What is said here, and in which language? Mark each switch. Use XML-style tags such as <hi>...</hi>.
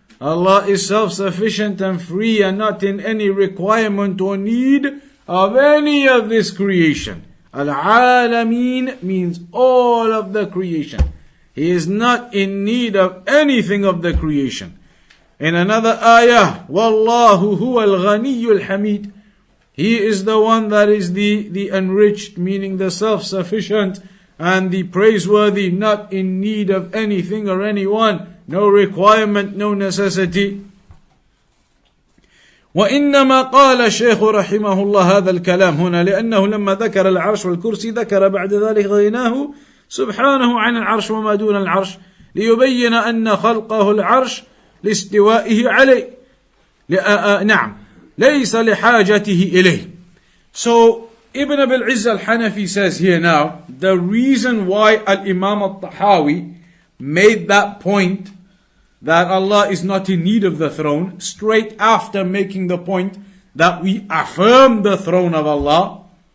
<en>Allah is self-sufficient and free and not in any requirement or need of any of this creation. Al-Alameen means all of the creation. He is not in need of anything of the creation. In another ayah,</en> <ar>وَاللَّهُ هُوَ الْغَنِيُّ الْحَمِيدُ.</ar> <en>He is the one that is the enriched, meaning the self-sufficient and the praiseworthy, not in need of anything or anyone, no requirement, no necessity.</en> <ar>وإنما قال الشيخ رحمه الله هذا الكلام هنا لأنه لما ذكر العرش والكرسي ذكر بعد ذلك غناه سبحانه عن العرش وما دون العرش ليبين أن خلقه العرش لاستوائه عليه. نعم ليس لحاجته إليه.</ar> <en>So Ibn Abil Izz Al Hanafi says here now, the reason why Al-Imam Al-Tahawi made that point that Allah is not in need of the throne, straight after making the point that we affirm the throne of Allah.</en>